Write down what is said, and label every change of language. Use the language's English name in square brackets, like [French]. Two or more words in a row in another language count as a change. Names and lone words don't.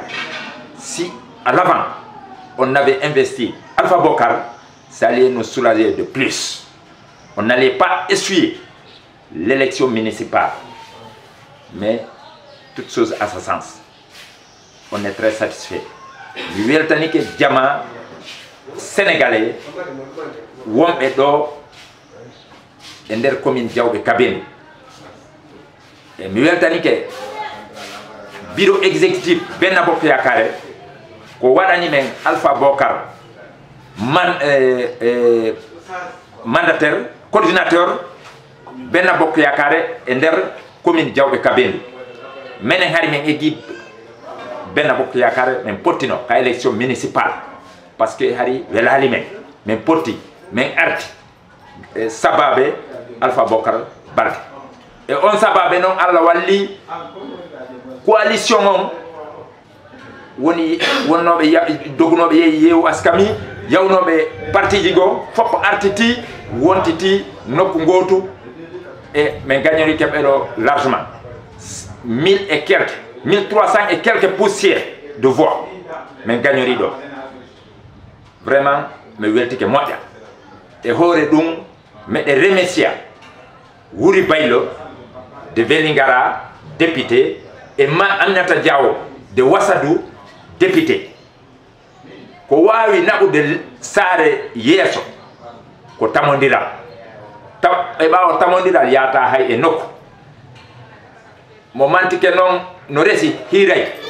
[French] Si à l'avant on avait investi Alpha Bokar, ça allait nous soulager de plus. On n'allait pas essuyer l'élection municipale. Mais toute chose à sa sens. On est très satisfait. [Fula] Nous weltani que Diama sénégalais wombe do e nder commune Diaobé Kabindu. Et nous weltani que [French] bureau exécutif [Fula] Benno Bokk Yakaar ko waɗani men Alpha Bokar [French] mandataire coordinateur [Fula] Benno Bokk Yakaar e nder commune Diaobé Kabindu. Menen hari men eggi Benno Bokk Yakaar men pottino ka [French] élection municipale parce que [Fula] hari welali men potti men arti sababe Alpha Bokar Baldé. Et on sababe non Allah walli coalition on woni wonnoɓe dogunoɓe yeewu askami yawnoɓe parti ji go fop artiti wontiti nokku gotu et men gagnori keɓeɗo largement [French] 1000 et quelques 1300 et quelques poussières de voix [Fula] men gagnori ɗo. Vraiment mi weltike moƴƴa e hoore ɗum meɗe remercia Wuri Baylo de Vélingara [French] député et [Fula] Aminata Diawo de Wassadou député ko wawi naɓude saare yeeso ko tamodiral e ɓawo tamodiral yata hay e nokku mo mantike noon no resi hiiray